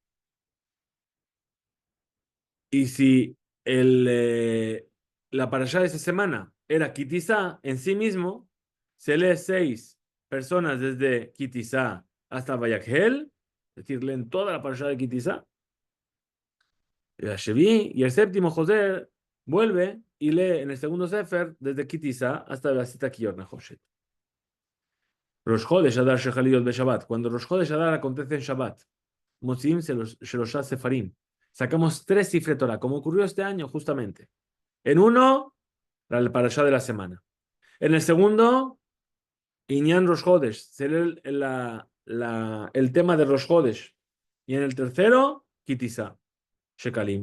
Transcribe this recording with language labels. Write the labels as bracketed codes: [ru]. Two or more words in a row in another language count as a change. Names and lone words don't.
[es] Y si la parashá de esa semana era Kitisa en sí mismo, se lee 6 personas desde Kitisa hasta Vayakhel, es decir, leen toda la parashá de Kitisa. Y el séptimo, José, vuelve y lee en el segundo Sefer desde Kitisa hasta la cita [he] כיור נחושת. ראש חודש אדר שחל להיות בשבת. [es] Cuando Rosh Chodesh Adar acontece en Shabbat, [he] מוציאים שלושה ספרים. [es] Sacamos 3 [he] ספרי תורה, [es] como ocurrió este año justamente. En uno, la parashá de la semana. En el segundo, [he] ענין ראש חודש, [es] se lee el tema de Rosh Chodesh. Y en el tercero, Kitisa, Shekalim.